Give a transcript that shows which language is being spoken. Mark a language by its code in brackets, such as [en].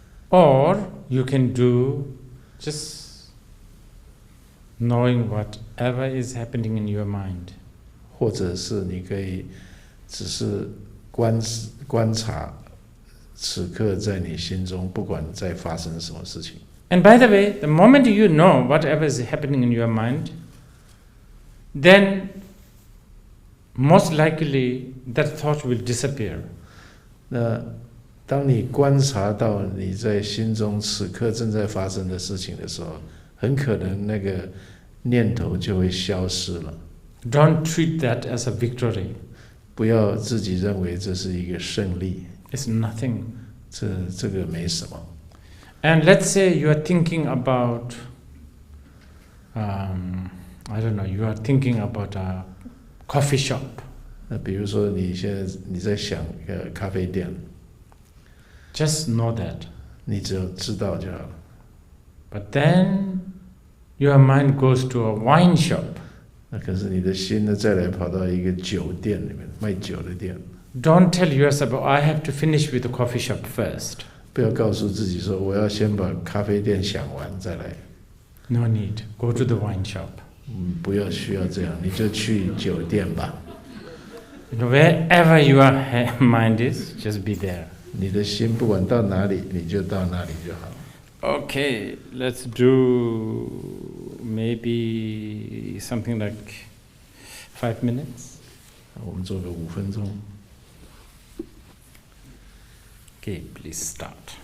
[en] Or you can do just knowing whatever is happening in your mind. [zh] 或者是你可以只是观察此刻在你心中，不管在发生什么事情。 [en] And by the way, the moment you know whatever is happening in your mind, then most likely that thought will disappear. [zh] 那当你观察到你在心中此刻正在发生的事情的时候，很可能那个念头就会消失了。 [en] Don't treat that as a victory. [zh] 不要自己认为这是一个胜利， [en] It's nothing. [zh] 这个没什么。 [en] And let's say you are thinking about, I don't know, you are thinking about a coffee shop. [zh] 那比如说你现在在想咖啡店， [en] Just know that. [zh] 你只要知道就好了。 [en] But then your mind goes to a wine shop. [zh] 那可是你的心呢，再来跑到一个酒店里面，卖酒的店。 [en] Don't tell yourself, I have to finish with the coffee shop first. [zh] 不要告诉自己说我要先把咖啡店想完再来。 [en] No need. Go to the wine shop. [zh] 不要需要这样，你就去酒店吧。 [en] Wherever your mind is, just be there. [zh] 你的心不管到哪里，你就到哪里就好。 [en] Okay, let's do maybe something like 5 minutes. [zh] 我们做个5分钟。 [en] Okay, please start.